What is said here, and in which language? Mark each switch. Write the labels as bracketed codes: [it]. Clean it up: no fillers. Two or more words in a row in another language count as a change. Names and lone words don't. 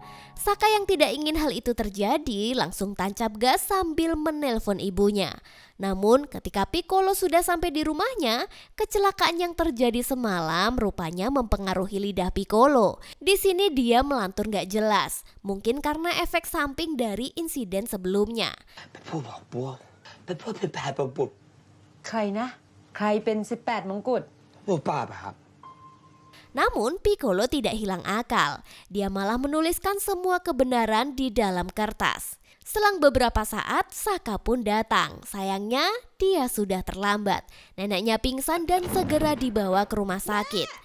[id] Saka yang tidak ingin hal itu terjadi langsung tancap gas sambil menelpon ibunya. Namun ketika Piccolo sudah sampai di rumahnya, kecelakaan yang terjadi semalam rupanya mempengaruhi lidah Piccolo. Di sini dia melantur gak jelas, mungkin karena efek samping dari insiden sebelumnya. [th] ใครนะ ใครเป็น18 มงกุฎ [id] Namun Piccolo tidak hilang akal. Dia malah menuliskan semua kebenaran di dalam kertas. Selang beberapa saat, Saka pun datang. Sayangnya, dia sudah terlambat. Neneknya pingsan dan segera dibawa ke rumah sakit.